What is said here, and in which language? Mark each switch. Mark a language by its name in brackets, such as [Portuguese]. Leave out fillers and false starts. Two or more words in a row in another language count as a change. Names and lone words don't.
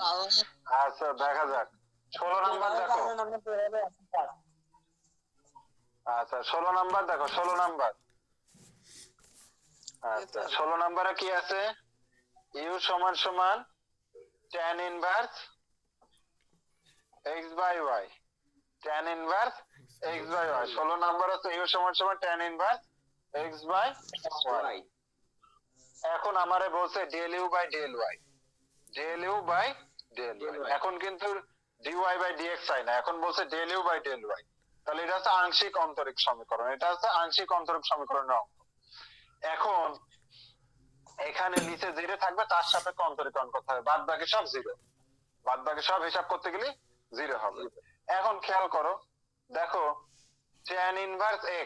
[Bangla] আচ্ছা, দেখা যাক। 16 নাম্বার দেখো। আচ্ছা, 16 নাম্বার দেখো, 16 নাম্বার। আচ্ছা, 16 নাম্বারে কি আছে? ইউ সমান সমান [English] tan inverse [Bangla] x বাই y। [English] tan inverse [Bangla] x বাই y। 16 নাম্বার হচ্ছে ইউ সমান সমান [English] tan inverse [Bangla] x বাই y। এখন আমারে বলছে del u বাই del y। del u বাই del y। এখন কিন্তু dy বাই dx চাই না, এখন বলছে del u বাই del y। তাহলে এটা হচ্ছে আংশিক অন্তরিক সমীকরণ, এটা হচ্ছে আংশিক অন্তরিক সমীকরণের অঙ্ক। এখন এখানে নিচে যেটা থাকবে তার সাপেক্ষে অন্তরীকরণ করতে হবে, বাদ বাকি সব জিরো। বাদ বাকি সব হিসাব করতে গেলে জিরো হবে। এখন খেয়াল করো, দেখো [English] tan inverse [Bangla] x।